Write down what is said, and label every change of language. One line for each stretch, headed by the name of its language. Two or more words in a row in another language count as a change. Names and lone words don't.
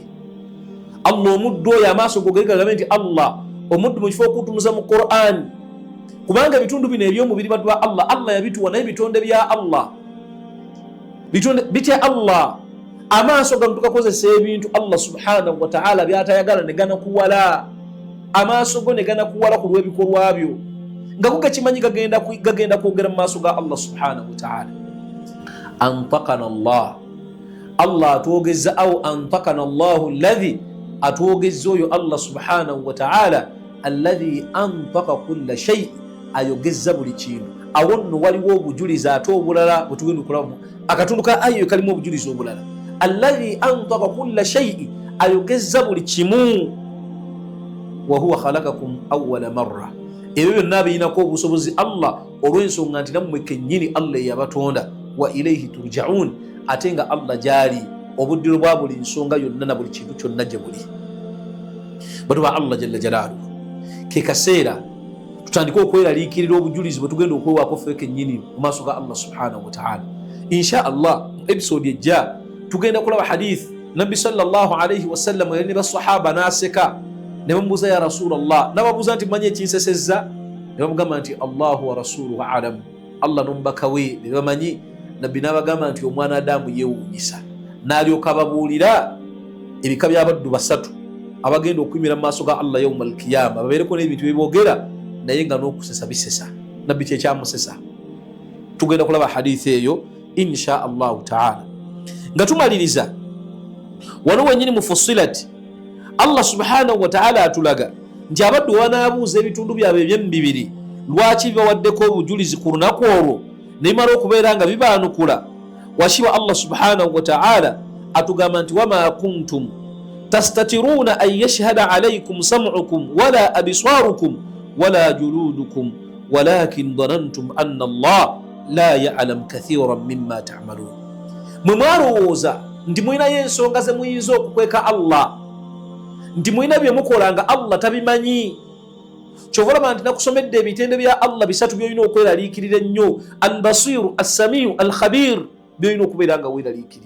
Ganda: Allah omuddu oyo amaaso gogere gagambe nti Allah omuddu mu kifo okutumuza mu Qur'an, kubanga ebitundu bino eby'omubiri baddu ba Allah, Allah yabituwa naye bitonde bya Allah, bitonde bitya Allah. Amaaso gano tugakozesa ebintu
Arabic: الله سبحانه وتعالى
Ganda: byatayagala ne ganakuwala, amaaso go ne ganakuwala ku lw'ebikolwa byo, nga kugakimanyi gagenda kwogera mu maaso ga
Arabic: الله سبحانه وتعالى. أنطقنا الله الله atwogeza, أو أنطقنا الله الذي,
Ganda: atwogeza oyo
Arabic: الله سبحانه وتعالى الذي أنطق كل شيء,
Ganda: ayogeza buli kintu. Awo nno waliwo obujulizi ate obulala bwe tugenda okulabamu akatundu ka ayo kalimu obujulizi obulala.
Arabic: الذي أنطق كل شيء,
Ganda: ayogeza buli kimu.
Arabic: وهو خلقكم أول مرة,
Ganda: ebyo byonna biyinako obusobozi Allah, olw'ensonga nti nammwe kennyini Allah yabatonda.
Arabic: وإليه ترجعون,
Ganda: ate nga Allah gyali obuddiro bwa buli nsonga yonna na buli kintu kyonna gye buli. Batu ba Allah
Arabic: جل جلاله,
Ganda: ke kaseera tutandika okweraliikirira obujulizi bwe tugenda okwewako ffe kennyini mu maaso ga
Arabic: الله سبحانه وتعالى. إن شاء الله
Ganda: episode ejja tugenda kulaba hadith Nabbi
Arabic: صلى الله عليه وسلم
Ganda: yali ne basahaba n'aseka ne bamubuuza
Arabic: يا رسول الله,
Ganda: n'ababuuza nti manye ekinsesezza? Ne bamugamba nti
Arabic: الله ورسوله أعلم,
Ganda: Allah n'omubaka we be bamanyi. Nabbi n'abagamba nti omwana Adamu yeewuunyisa, n'alyoka ababuulira ebika by'abaddu basatu abagenda okuyimira mu maaso ga Allah
Arabic: يوم القيامة,
Ganda: babeereko n'ebintu byeboogera naye nga n'okusesa bisesa. Nabbi kyekyamusesa. Tugenda kulaba hadithi eyo
Arabic: إن شاء الله تعالى.
Ganda: Nga tumaliriza wano wenyini mu Fussilat,
Arabic: الله سبحانه وتعالى
Ganda: atulaga nti abaddu wanaabuuza ebitundu byabwe eby'emibiri lwaki bibawaddeko obujulizi ku lunaku olwo ne bimala okubeera nga bibaanukula.
Arabic: Washiba الله سبحانه وتعالى
Ganda: atugamba nti
Arabic: وما كنتم تستترون أن يشهد عليكم سمعكم ولا أبصاركم ولا جلودكم ولكن ظننتم أن الله لا يعلم كثيرا مما تعملون.
Ganda: Mwe mwalowooza nti mulinayo ensonga ze muyinza okukweka Allah, nti mulina bye mukola nga Allah tabimanyi. Kyova olaba nti nakusomedde ebitende bya Allah bisatu byolina okweraliikirira ennyo:
Arabic: البصير السميع الخبير,
Ganda: byolina okubeera nga weeraliikirira.